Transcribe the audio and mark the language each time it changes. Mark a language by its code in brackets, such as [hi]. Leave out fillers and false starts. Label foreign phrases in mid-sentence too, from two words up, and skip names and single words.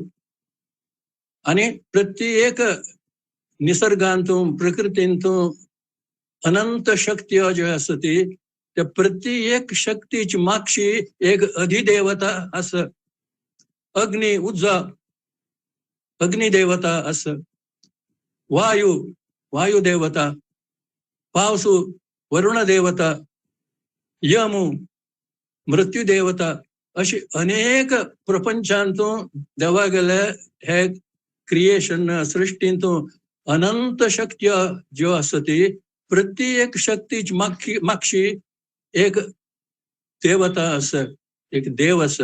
[kok] आणि प्रत्येक निसर्गांतून प्रकृतींतून अनंत शक्ती ज्यो आसा ती त्या प्रत्येक शक्तीची मागची एक अधिदेवता आसा. अग्नी उज्जा अग्निदेवता आसा. वायू देवता, पावसू वरुण देवता, यमू मृत्यू देवता, अशी अनेक प्रपंचांतून देवा गेले हे क्रिएशन सृष्टींतून अनंत शक्ती ज्यो आसा ती प्रत्येक शक्तीची मागची एक देवता आसा, एक देव आसा.